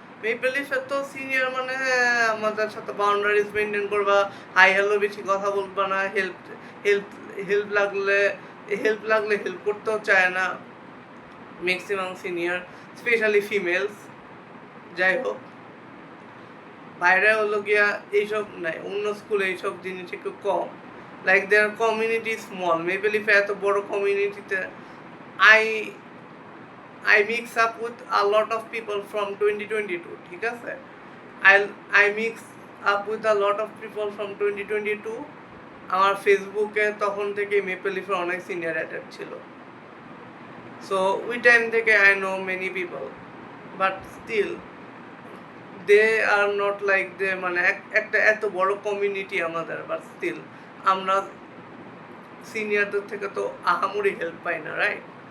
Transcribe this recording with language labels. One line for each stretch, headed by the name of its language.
Bangla: Maple লিফের তো senior মানে আমাদের সাথে বাউন্ডারিজ মেনটেন করবা, হাই হ্যালো বেশি কথা বলবা না, হেল্প হেল্প লাগলে হেল্প করতেও চায় না ম্যাক্সিমাম সিনিয়র, স্পেশালি ফিমেলস। যাই হোক, বাইরে হলো গিয়া এইসব নাই, অন্য স্কুলে এইসব জিনিস একটু কম,
English: Like there community small.
Bangla: Maple লিফে এত বড় কমিউনিটিতে
English: I mix up with a lot of people from 2022,
Bangla: ঠিক আছে?
English: I mix up with a lot of people from 2022.
Bangla: আমার ফেসবুকে তখন থেকে মেপল লিফের অনেক সিনিয়র অ্যাটেড ছিল, সো ওই টাইম থেকে
English: I know many people, but still they are not like they
Bangla: মানে একটা এত বড় কমিউনিটি আমাদের, বাট স্টিল আমরা সিনিয়রদের থেকে তো আহামরি হেল্প পাই না, রাইট?